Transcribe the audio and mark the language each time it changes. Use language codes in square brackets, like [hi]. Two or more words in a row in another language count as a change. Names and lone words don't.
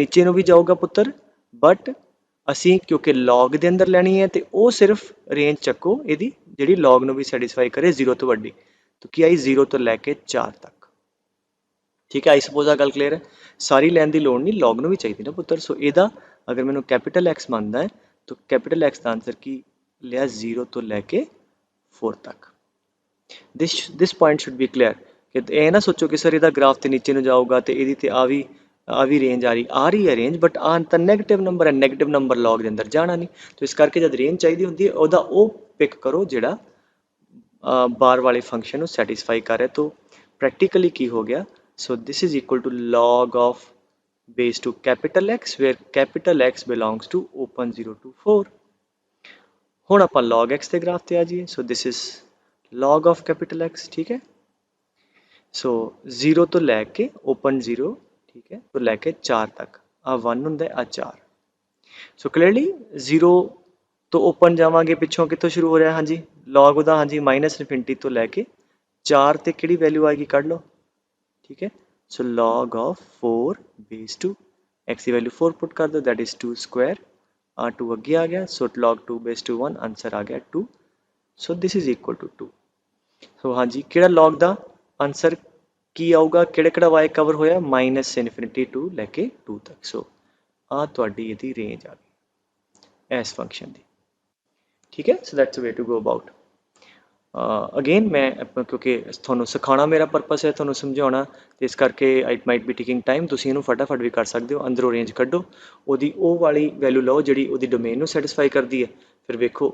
[pa] ਨੀਚੇ ਨੂੰ ਵੀ ਜਾਊਗਾ ਪੁੱਤਰ ਬਟ ਅਸੀਂ ਕਿਉਂਕਿ log ਦੇ ਅੰਦਰ ਲੈਣੀ ਹੈ ਤੇ ਉਹ ਸਿਰਫ ਰੇਂਜ ਚੱਕੋ ਇਹਦੀ ਜਿਹੜੀ log ਨੂੰ ਵੀ ਸੈਟੀਸਫਾਈ ਕਰੇ 0 ਤੋਂ ਵੱਡੀ ਤਾਂ ਕੀ ਆਈ 0 ਤੋਂ ਲੈ ਕੇ 4 ਤੱਕ ਠੀਕ ਹੈ [en] I suppose [pa] ਆ ਗੱਲ ਕਲੀਅਰ ਹੈ ਸਾਰੀ ਲੈਣ ਦੀ ਲੋੜ ਨਹੀਂ log ਨੂੰ ਵੀ ਚਾਹੀਦੀ ਨਾ ਪੁੱਤਰ ਸੋ ਇਹਦਾ ਅਗਰ ਮੈਨੂੰ [en] capital X [pa] ਮੰਨਦਾ ਹੈ ਤਾਂ [en] capital X [pa] ਦਾ ਆਨਸਰ ਕੀ ਲਿਆ 0 ਤੋਂ ਲੈ ਕੇ 4 ਤੱਕ [en] this point should be clear [pa] ਕਿ ਇਹ ਨਾ ਸੋਚੋ ਕਿ ਸਰ ਇਹਦਾ ਗ੍ਰਾਫ ਤੇ ਨੀਚੇ ਨੂੰ ਜਾਊਗਾ ਤੇ ਇਹਦੀ ਤੇ ਆ ਵੀ ਰੇਂਜ ਆ ਰਹੀ ਹੈ ਰੇਂਜ ਬਟ ਆ ਤਾਂ [en] negative number [pa] ਹੈ [en] negative number [pa] ਲੌਗ ਦੇ ਅੰਦਰ ਜਾਣਾ ਨਹੀਂ ਤਾਂ ਇਸ ਕਰਕੇ ਜਦ ਰੇਂਜ ਚਾਹੀਦੀ ਹੁੰਦੀ ਹੈ ਉਹਦਾ ਉਹ ਪਿਕ ਕਰੋ ਜਿਹੜਾ ਬਾਰ ਵਾਲੇ ਫੰਕਸ਼ਨ ਨੂੰ ਸੈਟੀਸਫਾਈ ਕਰ ਰਿਹਾ ਤਾਂ ਪ੍ਰੈਕਟੀਕਲੀ ਕੀ ਹੋ ਗਿਆ [en] so this is equal to log of base to capital X where capital X belongs to open 0 to [pa] 4 ਹੁਣ ਆਪਾਂ log x ਦੇ ਗ੍ਰਾਫ ਤੇ ਆ ਜਾਈਏ [en] so this is log of capital X [pa] ਠੀਕ ਹੈ ਸੋ 0 ਤੋਂ ਲੈ ਕੇ open 0 ਠੀਕ ਹੈ ਤੋਂ ਲੈ ਕੇ 4 ਤੱਕ ਆ 1 ਹੁੰਦਾ ਆ 4 ਸੋ ਕਲੀਅਰਲੀ 0 ਤੋਂ ਓਪਨ ਜਾਵਾਂਗੇ ਪਿੱਛੋਂ ਕਿੱਥੋਂ ਸ਼ੁਰੂ ਹੋ ਰਿਹਾ ਹਾਂਜੀ log ਉਹਦਾ ਹਾਂਜੀ -infinity ਤੋਂ ਲੈ ਕੇ 4 ਤੇ ਕਿਹੜੀ ਵੈਲਿਊ ਆਏਗੀ ਕੱਢ ਲਓ ਠੀਕ ਹੈ ਸੋ [en] log of 4 base 2 x [pa] ਦੀ ਵੈਲਿਊ 4 ਪੁੱਟ ਕਰ ਦਿਓ [en] that is 2 square [pa] ਆ 2 ਅੱਗੇ ਆ ਗਿਆ ਸੋ [en] log 2 base 2 [pa] 1 ਆਨਸਰ ਆ ਗਿਆ 2 [en] so this is equal to 2 [pa] ਸੋ ਹਾਂਜੀ ਕਿਹੜਾ log ਦਾ ਆਨਸਰ ਕੀ ਆਊਗਾ ਕਿਹੜਾ y ਕਵਰ ਹੋਇਆ [en] -infinity to [pa] ਲੈ ਕੇ 2 ਤੱਕ ਸੋ ਆ ਤੁਹਾਡੀ ਇਹਦੀ ਰੇਂਜ ਆ ਗਈ ਇਸ ਫੰਕਸ਼ਨ ਦੀ ਠੀਕ ਹੈ [en] so that's a way to go about [pa] ਅਗੇਨ ਮੈਂ ਕਿਉਂਕਿ ਤੁਹਾਨੂੰ ਸਿਖਾਉਣਾ ਮੇਰਾ ਪਰਪਸ ਹੈ ਤੁਹਾਨੂੰ ਸਮਝਾਉਣਾ ਤੇ ਇਸ ਕਰਕੇ [en] it might be taking time [pa] ਤੁਸੀਂ ਇਹਨੂੰ ਫਟਾਫਟ ਵੀ ਕਰ ਸਕਦੇ ਹੋ ਅੰਦਰੋਂ ਰੇਂਜ ਕੱਢੋ ਉਹਦੀ ਉਹ ਵਾਲੀ ਵੈਲਿਊ ਲਓ ਜਿਹੜੀ ਉਹਦੀ ਡੋਮੇਨ ਨੂੰ ਸੈਟੀਸਫਾਈ ਕਰਦੀ ਹੈ ਫਿਰ ਵੇਖੋ